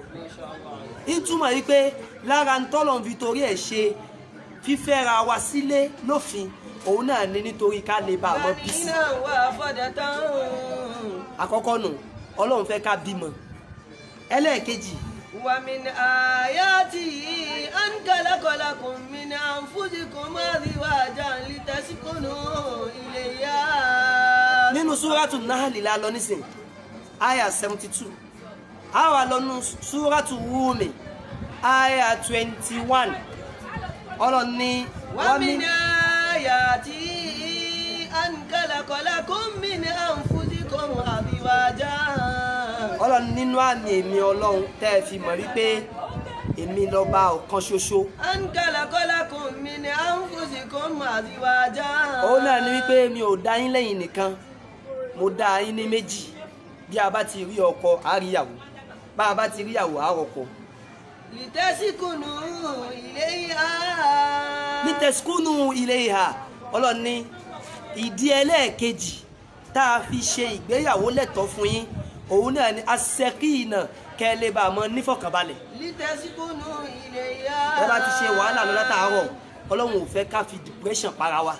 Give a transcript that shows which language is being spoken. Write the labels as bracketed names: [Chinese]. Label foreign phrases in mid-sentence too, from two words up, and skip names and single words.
[Yoruba] Ìtumọ̀ yìí pé lára ń tọ́lọ̀ fi torí ẹ̀ ṣe fífẹ́ra wa sílé lófin, òun náà ní nítorí ká lè bá àmọ́ bí sí. Àkọ́kọ́ nù, Ọlọ́run fẹ́ ká bímọ. Ẹlẹ́ẹ̀kejì, [Arabic] ومن آياته أن خلق لكم من أنفسكم أزواجا لتسكنوا إليها. [Yoruba] Nínú Suratu Nahl la lọ nísìn, aya 72. àwa lọ́nu súrátù Rúùmì àyà 21 Ọlọ́run ní [Arabic] ومن آياته أن خلق لكم من أنفسكم أزواجا. [Yoruba] Ọlọ́run nínú àmì èmi Ọlọ́run tẹ́ ẹ fi mọ̀ wípé èmi lọ́ba ọ̀kan ṣoṣo. [Arabic] أن خلق لكم من أنفسكم أزواجا. [Yoruba] Òun náà ni wípé mi ò dá yín lẹ́yìn nìkan, mo dá yín ní méjì. Bí a bá ti rí ọkọ á rí ìyàwó, bá a bá ti rí ìyàwó á rọkọ. [Arabic] لتسكنوا إليها. لتسكنوا إليها. [Yoruba] Ọlọ́run ní ìdí ẹlẹ́ẹ̀kejì tá a fi ṣe ìgbéyàwó lẹ́tọ̀ọ́ fún yín òun náà ni asẹ́kìnà kẹ́lẹ́ bá a mọ nífọ̀kànbalẹ̀. [Arabic] لتسكنوا إليها. [Yoruba] Ẹ bá ti ṣe wàhálà lọ látàárọ̀, Ọlọ́run ò fẹ́ ká fi depression para wa.